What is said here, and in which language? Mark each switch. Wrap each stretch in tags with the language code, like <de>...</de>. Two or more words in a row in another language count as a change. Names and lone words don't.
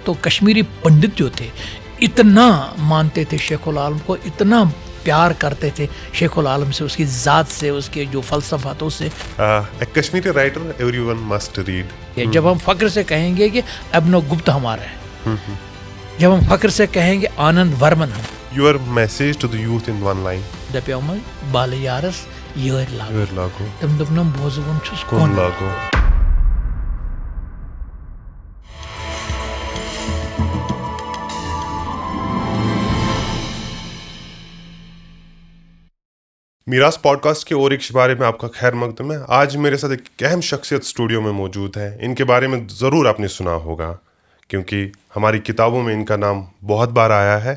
<ur>تو کشمیری پنڈت جو تھے اتنا مانتے تھے شیخ العالم کو، اتنا پیار کرتے تھے شیخ العالم سے، اس کی ذات سے، اس کے جو فلسفہ تھا اس سے.</ur> <en>Kashmiri writer every one must read.</en> <ur>جب ہم فخر سے کہیں گے کہ ابنو گپتا ہمارا ہے، جب ہم فخر سے کہیں گے آنند ورمن ہم.</ur> <en>your message to the youth in one line.</en> <ks>دپیوم بال یارس یور لاگو تم دپنم بوزون چھس کون لاگو.</ks> <ur>میراث پوڈ کاسٹ کے اور ایک شمارے میں آپ کا خیر مقدم ہے. آج میرے ساتھ ایک اہم شخصیت اسٹوڈیو میں موجود ہے. ان کے بارے میں ضرور آپ نے سنا ہوگا کیونکہ ہماری کتابوں میں ان کا نام بہت بار آیا ہے.</ur>